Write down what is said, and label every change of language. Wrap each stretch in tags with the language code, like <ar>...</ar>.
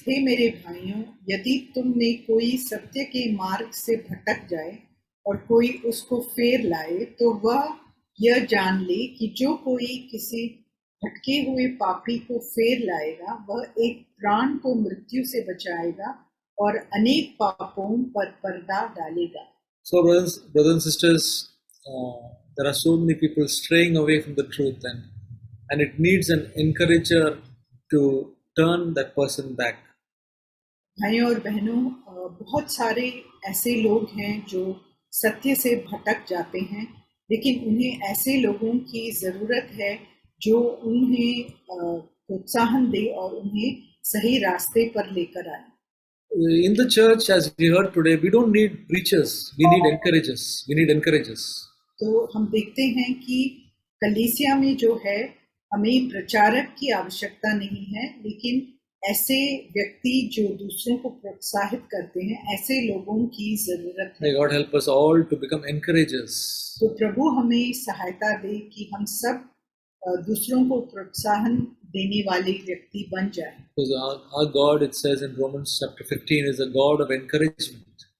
<hi>हे मेरे भाइयों, यदि तुम में कोई सत्य के मार्ग से भटक जाए और कोई उसको फेर लाए, तो वह यह जान ले कि जो कोई किसी भटके हुए पापी को फेर लाएगा, वह एक प्राण को मृत्यु से बचाएगा और अनेक पापों पर पर्दा डालेगा।</hi> <en>So, brothers and sisters, there are so many people straying away from the truth, and it needs an encourager to turn that person back.</en> <hi>भाइयों और बहनों, बहुत सारे ऐसे लोग हैं जो सत्य से भटक जाते हैं, लेकिन उन्हें ऐसे लोगों की जरूरत है जो उन्हें प्रोत्साहन दे और उन्हें सही रास्ते पर लेकर आए।</hi> <en>In the church, as we heard today, we don't need preachers. We need encouragers. We need encouragers.</en> <hi>तो हम देखते हैं कि कलीसिया में जो है हमें प्रचारक की आवश्यकता नहीं है, लेकिन ऐसे व्यक्ति जो दूसरों को प्रोत्साहित करते हैं, ऐसे लोगों की जरूरत है।</hi> <en>May God help us all to become encouragers.</en> <hi>तो प्रभु हमें सहायता दे कि हम सब दूसरों को प्रोत्साहन देने वाले व्यक्ति बन जाएं।</hi> <en>Because our God, it says in Romans chapter 15, is a God of encouragement.</en>